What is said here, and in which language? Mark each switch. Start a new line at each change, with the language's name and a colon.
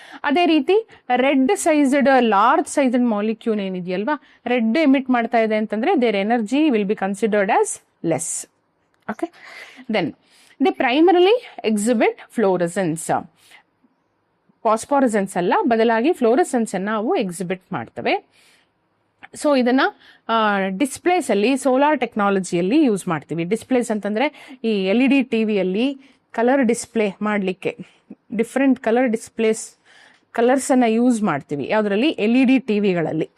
Kannada: ಅದೇ ರೀತಿ red sized large sized molecule ಏನಿದೆಯಲ್ವಾ, red emit ಮಾಡ್ತಾ ಇದೆ ಅಂತಂದ್ರೆ
English: There energy will be considered as less. Okay, then they primarily exhibit fluorescence.
Kannada: Phosphorescence ಅಲ್ಲ, ಬದಲಾಗಿ ಫ್ಲೋರೆಸೆನ್ಸ್ ಅನ್ನ ಅವು ಎಕ್ಸಿಬಿಟ್ ಮಾಡ್ತವೆ. ಸೊ ಇದನ್ನ ಡಿಸ್ಪ್ಲೇಸ್ ಅಲ್ಲಿ ಸೋಲಾರ್ ಟೆಕ್ನಾಲಜಿಯಲ್ಲಿ ಯೂಸ್ ಮಾಡ್ತೀವಿ. ಡಿಸ್ಪ್ಲೇಸ್ ಅಂತಂದ್ರೆ ಈ LED ಟಿವಿಯಲ್ಲಿ ಕಲರ್ ಡಿಸ್ಪ್ಲೇ ಮಾಡಲಿಕ್ಕೆ ಡಿಫ್ರೆಂಟ್ ಕಲರ್ ಡಿಸ್ಪ್ಲೇಸ್ ಕಲರ್ಸ್ ಅನ್ನ ಯೂಸ್ ಮಾಡ್ತೀವಿ. ಯಾವುದರಲ್ಲಿ? LED ಟಿವಿಗಳಲ್ಲಿ.